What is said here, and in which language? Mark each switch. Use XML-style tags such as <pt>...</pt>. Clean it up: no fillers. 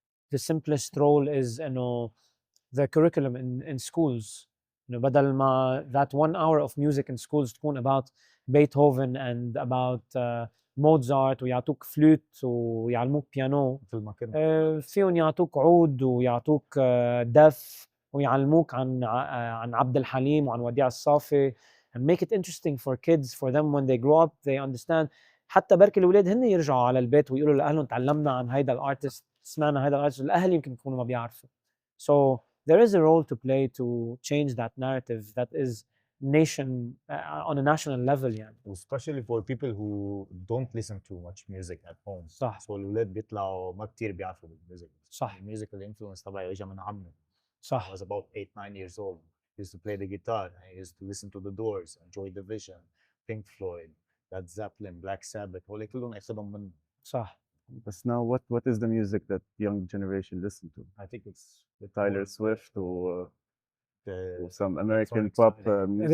<en>The simplest role is</en> <ar>انه</ar> <en>the curriculum in schools</en> <ar>انه بدل ما</ar> <en>that 1 hour of music in schools</en> <ar>تكون</ar> <en>about Beethoven and about Mozart</en> <ar>ويعطوك فلوت ويعلموك بيانو فيهم يعطوك عود ويعطوك دف ويعلموك عن عبد الحليم وعن وديع الصافي</ar> <en>and make it interesting for kids for them when they grow up they understand.</en> <ar>حتى بركي الاولاد هن يرجعوا على البيت ويقولوا لاهلهم تعلمنا عن هيدا الارتست سمعنا هيدا الارتست الاهل يمكن يكونوا ما بيعرفوا.</ar> <en>So there is a role to play to change that narrative that is nation on a national level</en> <ar>يعني.</ar> <en>Especially for people who don't listen to much music at home.</en> <ar>صح. So الولاد بيطلعوا ما كتير بيعرفوا بالميوزك. صح. الميوزك الانفلونس تبعي اجى من عمي. صح.</ar> <en>I was about 8-9 years old. I used to play the guitar. I used to listen to the Doors, Joy Division, Pink Floyd, Led Zeppelin, Black Sabbath.</en> <ar>هول كلهم اخذهم من. صح.</ar> <en>But now what is the music that young generation listen to? I think it's Tyler Swift or some American pop music.</en>